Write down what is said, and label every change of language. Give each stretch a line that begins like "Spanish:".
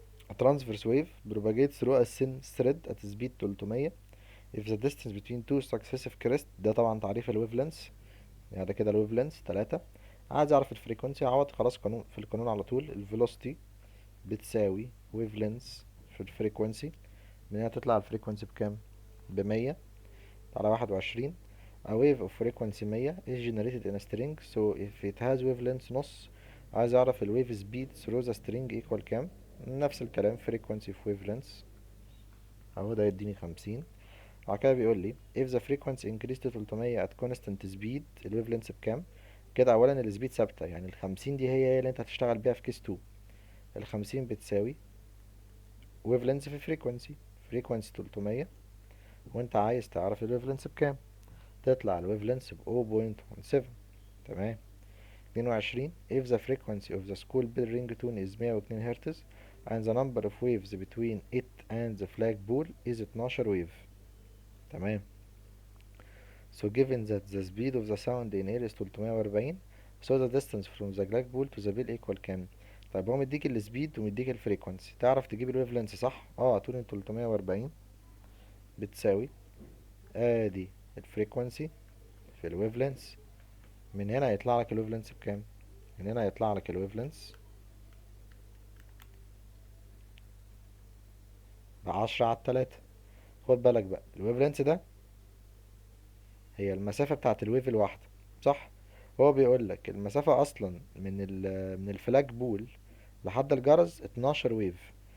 English: A transverse wave propagates through a thin thread at speed 300 if the distance between two successive crests.
Arabic: ده طبعا تعريف الويف لينث. يعني ده كده الويف لينث 3. عايز اعرف الفريكونسي، اعوض خلاص قانون في القانون على طول. الفيلوسيتي بتساوي ويف لينث في الفريكونسي. من هنا تطلع الفريكونسي بكام؟ ب100 على 21.
English: A wave of frequency 100 is generated in a string so if it has wavelength نص.
Arabic: عايز اعرف الويف speed through the string equal كام؟ نفس الكلام frequency في wavelength اهو ده يديني 50. بعد كده بيقول لي if the frequency increased to 300 at constant speed الويف لينث بكام؟ كده اولا السبيد ثابته، يعني ال50 دي هي اللي انت هتشتغل بيها في كيس 2. ال50 بتساوي ويف لينث في فريكوانسي 300 وانت عايز تعرف الويف لينث بكام. تطلع الويف لينث ب 0.17. تمام.
English: 22 if the frequency of the school bell ringtone is 102 Hz and the number of waves between it and the flagpole is 12 wave. تمام.
Arabic: So given that the speed of the sound in air is 340 so the distance from the flagpole to the bell equal كام؟ طيب هو مديك السبيد ومديك الفريكونسي، تعرف تجيب الويف لينث صح؟ هتقول ان 340 بتساوي ادي الفريكونسي في الويف لينث. من هنا هيطلع لك الويف لينث بكام؟ من هنا هيطلع لك الويف لينث ب10 على 3. خد بالك بقى الويف لينث ده هي المسافة بتاعت الويف الواحدة، صح؟ هو بيقول لك المسافة اصلا من الفلاج بول لحد الجرس 12 ويف.